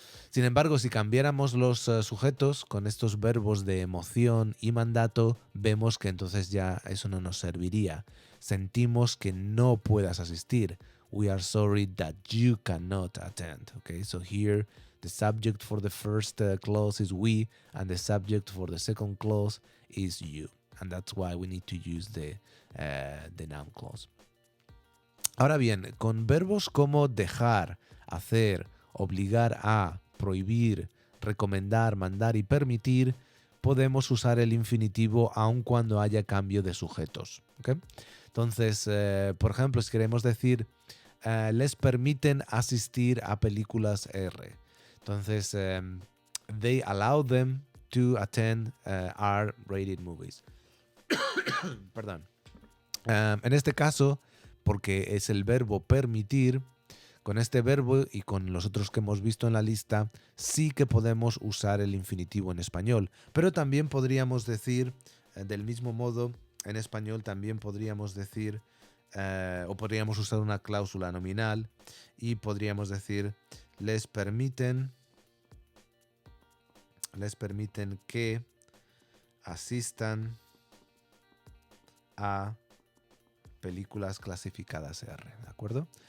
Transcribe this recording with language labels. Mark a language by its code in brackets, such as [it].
[es] Sin embargo, si cambiáramos los sujetos con estos verbos de emoción y mandato, vemos que entonces ya eso no nos serviría. Sentimos que no puedas asistir. [en] We are sorry that you cannot attend. Okay, so here the subject for the first clause is we, and the subject for the second clause is you. And that's why we need to use the noun clause. [es] Ahora bien, con verbos como dejar, hacer, obligar a, prohibir, recomendar, mandar y permitir, podemos usar el infinitivo aun cuando haya cambio de sujetos. ¿Okay? Entonces, por ejemplo, si queremos decir les permiten asistir a películas R. Entonces, [en] they allow them to attend R-rated movies. [es] Perdón. En este caso, porque es el verbo permitir, con este verbo y con los otros que hemos visto en la lista, sí que podemos usar el infinitivo en español. Pero también podríamos decir, del mismo modo, en español también podríamos decir, o podríamos usar una cláusula nominal y podríamos decir, les permiten que asistan a películas clasificadas R, ¿de acuerdo?